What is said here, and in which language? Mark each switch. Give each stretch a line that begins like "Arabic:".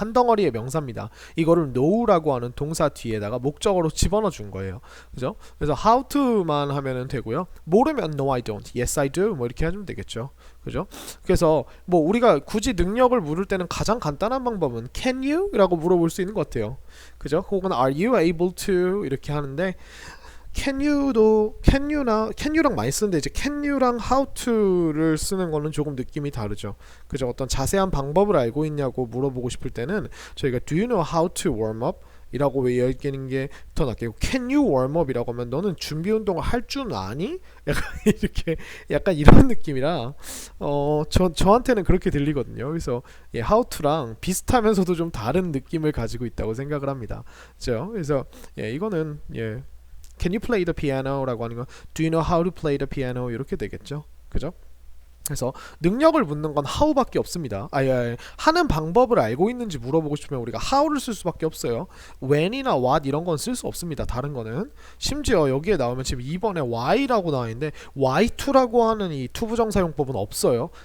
Korean: 한 덩어리의 명사입니다. 이거를 know라고 하는 동사 뒤에다가 목적어로 집어넣어 준 거예요. 그죠? 그래서 how to만 하면은 되고요. 모르면
English: no I don't, yes I do
Korean: 뭐 이렇게 해주면 되겠죠. 그죠? 그래서 뭐 우리가 굳이 능력을 물을 때는 가장 간단한 방법은
English: can you?
Korean: 라고 물어볼 수 있는 것 같아요. 그죠?
English: 혹은 are you able to?
Korean: 이렇게 하는데 can you랑 많이 쓰는데 이제 can you랑 how to를 쓰는 거는 조금 느낌이 다르죠. 그죠? 어떤 자세한 방법을 알고 있냐고 물어보고 싶을 때는 저희가
English: do you know how to warm up?
Korean: 이라고 왜 얘기하는 게 더 낫겠고
English: can you warm up?
Korean: 이라고 하면 너는 준비 운동을 할 줄 아니? 약간 이렇게 약간 이런 느낌이라 저한테는 그렇게 들리거든요. 그래서 how to랑 비슷하면서도 좀 다른 느낌을 가지고 있다고 생각을 합니다. 그죠?
English: 그래서 이거는 Can you play the piano? 라고 하는 건 Do you know how to play the piano?
Korean: 이렇게 되겠죠. 그죠? 그래서 능력을 묻는 건 how밖에 없습니다. 하는 방법을 알고 있는지 물어보고 싶으면 우리가 how를 쓸 수밖에 없어요. when이나 what 이런 건 쓸 수 없습니다. 다른 거는 심지어 여기에 나오면 지금 2번에 why라고 나와 있는데 why2라고 하는 이 투부정사용법은 없어요.